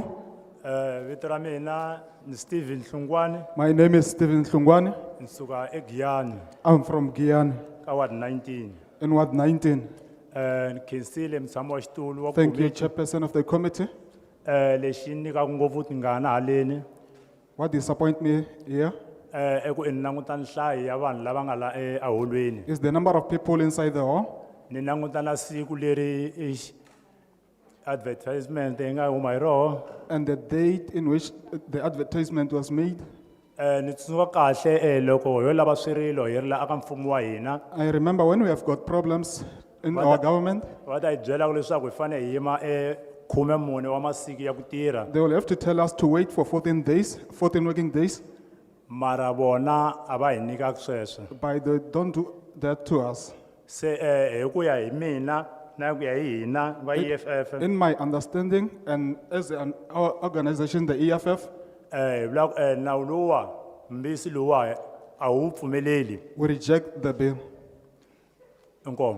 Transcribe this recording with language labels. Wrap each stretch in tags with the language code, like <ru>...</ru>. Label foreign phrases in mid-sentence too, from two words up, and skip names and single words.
<ts>vito ra mina ni Stephen Hlungwane,</ts> <en>My name is Stephen Hlungwane.</en> <ts>nisuka eGiyani</ts> <en>I'm from Giyani</en> <ts>ka ward 19.</ts> <en>in Ward 19.</en> <ts>Ni khensile mutshami wa xitulu wa</ts> <en>Thank you,</en> <ts>komiti.</ts> <en>Chairperson of the committee.</en> <ts>Lexi nyikaka ngopfu tingana haleni</ts> <en>What disappoint me here</en> <ts>i ku ni languta nhlayo ya vanhu lava nga la eholweni.</ts> <en>is the number of people inside the hall</en> <ts>Ni languta na siku leri advertisement yi nga huma hi roho.</ts> <en>and the date in which the advertisement was made.</en> <ts>Ni tsundzuka kahle loko ho lava swirilo hi ri la aka mfumo wa hina.</ts> <en>I remember when we have got problems in What our the- government,</en> <ts>Va ta hi byela leswaku hi fanele hi yima 14 wa masiku ya ku tirha.</ts> <en>they will have to tell us to wait for 14 days, 14 working days,</en> <ts>Mara bona a va hi nyika sweswo.</ts> <en>but they don't do that to us.</en> <ts>Se hi ku ya hi mina na ku ya hi hina va EFF</ts> <en>In my understanding, and as our organization, the EFF,</en> <ts>hi vula ku nawu luwa mbisi luwa a wu pfumeleli.</ts> <en>we reject the bill.</en> <ts>Inkomo.</ts>